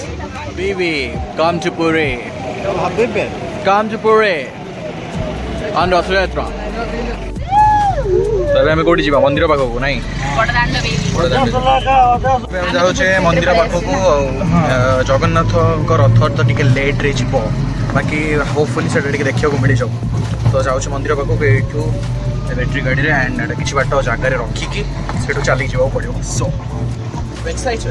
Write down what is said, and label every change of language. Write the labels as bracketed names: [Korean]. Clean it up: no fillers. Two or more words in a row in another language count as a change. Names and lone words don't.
[English] Baby, come to Puri. Come to Puri on Ratha Yatra. [Odia] ଏବେ ଆମେ କୋଉଠି ଯିବା ମନ୍ଦିର ପାଖକୁ ନାଇଁ ବଡ଼ଦାଣ୍ଡ ବେବି ଏବେ ଆମେ ଯାଉଛେ ମନ୍ଦିର ପାଖକୁ ଆଉ ଜଗନ୍ନାଥଙ୍କ ରଥ ତ ଟିକେ ଲେଟ୍ରେ ଯିବ ବାକି ହୋପଫୁଲି ସେଟା ଟିକେ ଦେଖିବାକୁ ମିଳିଯିବ ତ ଯାଉଛି ମନ୍ଦିର ପାଖକୁ ଏଇଠୁ ବ୍ୟାଟେରୀ ଗାଡ଼ିରେ ଆଣ୍ଡ ଏଇଟା କିଛି ବାଟ ଜାଗାରେ ରଖିକି ସେଠୁ ଚାଲିକି ଯିବାକୁ ପଡ଼ିବ [English] so excited